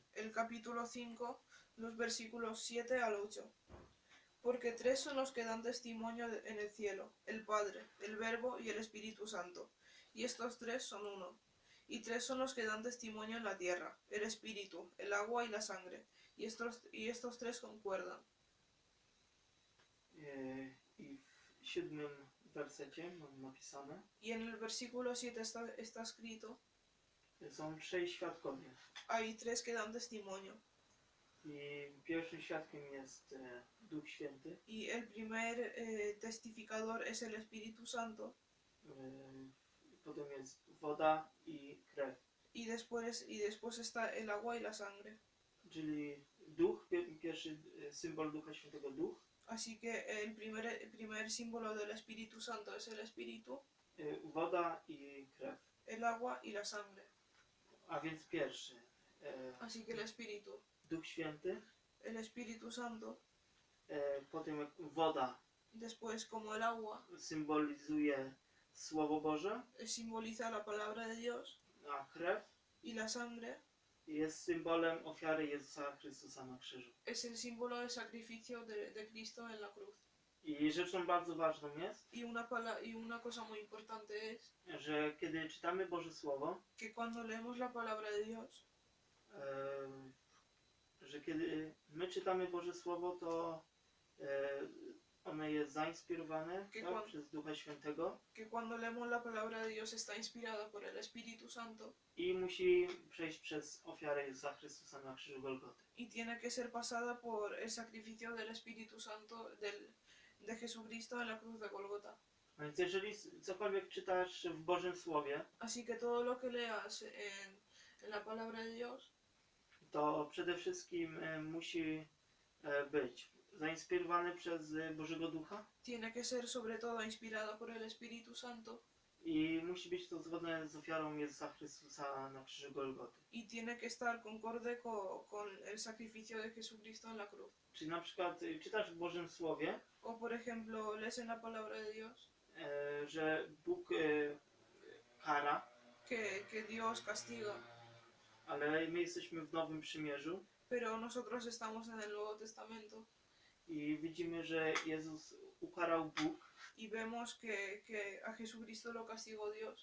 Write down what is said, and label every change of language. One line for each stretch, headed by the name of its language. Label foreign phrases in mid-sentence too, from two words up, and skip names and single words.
Spanish: el capítulo 5, los versículos 7 al 8. Porque tres son los que dan testimonio en el cielo, el Padre, el Verbo y el Espíritu Santo. Y estos tres son uno. Y tres son los que dan testimonio en la tierra, el Espíritu, el agua y la sangre. Y estos tres concuerdan.
Polish: I w 7 wersecie mam napisane,
Spanish: Y en el versículo 7 está escrito,
Polish: są 3 świadkowie.
Spanish: hay tres que dan testimonio.
Polish: I pierwszym świadkiem jest Duch Święty,
Spanish: Y el primer testificador es el Espíritu Santo.
Polish: potem jest woda i krew.
Spanish: Y después está el agua y la sangre.
Polish: Czyli duch, pierwszy symbol Ducha Świętego, duch,
Spanish: Así que el primer símbolo del Espíritu Santo es el Espíritu,
Polish: woda i krew.
Spanish: el agua y la sangre.
Polish: A więc pierwszy
Spanish: Así que el Espíritu,
Polish: Duch Święty,
Spanish: el Espíritu Santo,
Polish: potem jak woda
Spanish: después como el agua
Polish: symbolizuje Słowo Boże,
Spanish: simboliza la palabra de Dios
Polish: a krew
Spanish: y la sangre
Polish: jest symbolem ofiary Jezusa Chrystusa na krzyżu.
Spanish: es el símbolo del sacrificio de Cristo en la cruz.
Polish: I rzeczą bardzo ważną jest,
Spanish: Y una cosa muy importante es
Polish: że kiedy czytamy Boże Słowo,
Spanish: que cuando leemos la palabra de Dios,
Polish: że kiedy my czytamy Boże Słowo, to ono jest zainspirowane tak, przez Ducha Świętego
Spanish: que cuando leemos la palabra de Dios está inspirada por el Espíritu Santo
Polish: i musi przejść przez ofiarę Jezusa Chrystusa na krzyżu Golgoty.
Spanish: y tiene que ser pasada por el sacrificio del Espíritu Santo de Jesucristo en la cruz de Golgota.
Polish: A więc jeżeli cokolwiek czytasz w Bożym Słowie,
Spanish: Así que todo lo que leas en la palabra de Dios
Polish: to przede wszystkim musi być zainspirowany przez Bożego Ducha
Spanish: tiene que ser sobre todo inspirada por el Espíritu Santo
Polish: i musi być to zgodne z ofiarą Jezusa Chrystusa na krzyżu Golgoty.
Spanish: y tiene que estar concorde con el sacrificio de Jesucristo en la cruz.
Polish: Czyli na przykład czytasz w Bożym Słowie,
Spanish: O por ejemplo, lees en la palabra de Dios
Polish: że Bóg kara,
Spanish: que Dios castiga,
Polish: ale my jesteśmy w Nowym Przymierzu
Spanish: pero nosotros estamos en el Nuevo Testamento
Polish: i widzimy, że Jezus ukarał Bóg,
Spanish: y vemos que a Jesucristo lo castigó Dios,